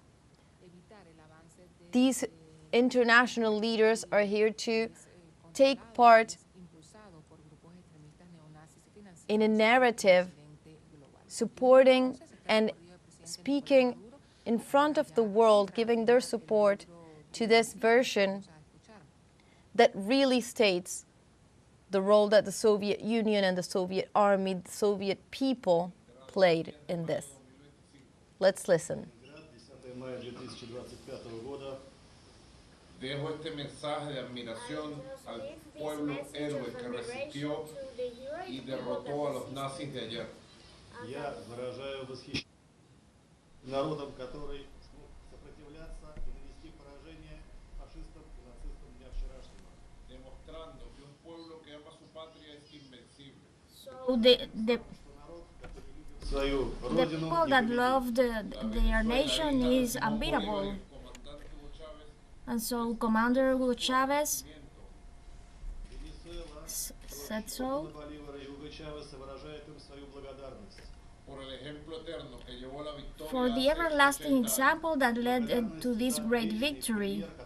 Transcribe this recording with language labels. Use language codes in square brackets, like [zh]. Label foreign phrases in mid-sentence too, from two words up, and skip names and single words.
[en] These international leaders are here to take part in a narrative supporting and speaking in front of the world, giving their support to this version that really states the role that the Soviet Union and the Soviet army, the Soviet people played in this. Let's listen. [es] Dejo este mensaje de admiración al pueblo héroe que resistió y derrotó a los nazis de ayer. [ru] Я выражаю восхищение народом, который смог сопротивляться и нанести поражение фашистам и нацистам дня вчерашнего. [es] Demostrando que un pueblo que ama su patria es invencible. [en] So the people that love their nation is unbeatable. And so Commander Hugo Chavez said so. For the everlasting example that led to this great victory.